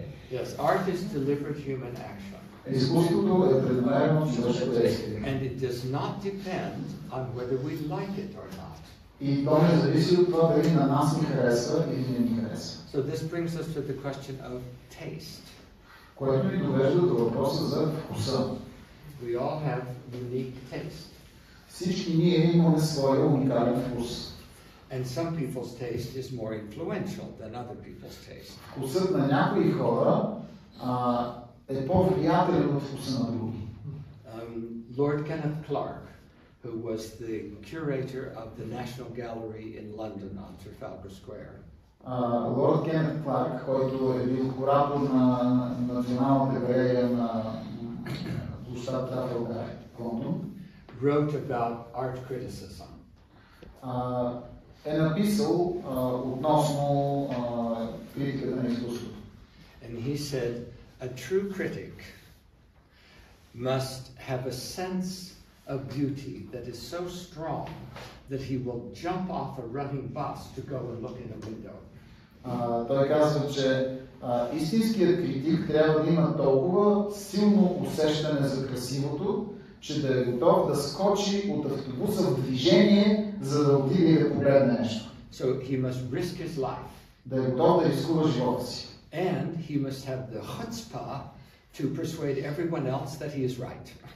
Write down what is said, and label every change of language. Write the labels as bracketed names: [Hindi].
[English] Yes, art is deliberate human action. [Bulgarian] Изкуството е преднамерено човешко действие. [English] And it does not depend on whether we like it or not. [Bulgarian] И то не зависи от това дали на нас ни харесва или не ни харесва. [English] So this brings us to the question of taste. [Bulgarian] Което ни довежда до въпроса за вкуса. [English] We all have unique taste. [Bulgarian] Всички ние имаме своя уникален вкус. [English] And some people's taste is more influential than other people's taste. [Bulgarian] Вкусът на някои хора е по-влиятелен от вкуса на други. [English] Lord Kenneth Clark, who was the curator of the National Gallery in London on Trafalgar Square. [Bulgarian] Лорд Кенет Кларк, който е бил куратор на Националната галерия на площад Трафалгар, Лондон, [English] wrote about art criticism. [Bulgarian] Е написал относно критиката на изкуството. [English] And he said, a true critic must have a sense of beauty that is so strong that he will jump off a running bus to go and look in a window. [Bulgarian] Той казва, че истинският критик трябва да има толкова силно усещане за красивото, че да е готов да скочи от автобуса в движение, за да отиде и да погледне нещо. [English] So he must risk his life. [Bulgarian] Да е готов да рискува живота си. [English] And he must have the chutzpah to persuade everyone else that he is right.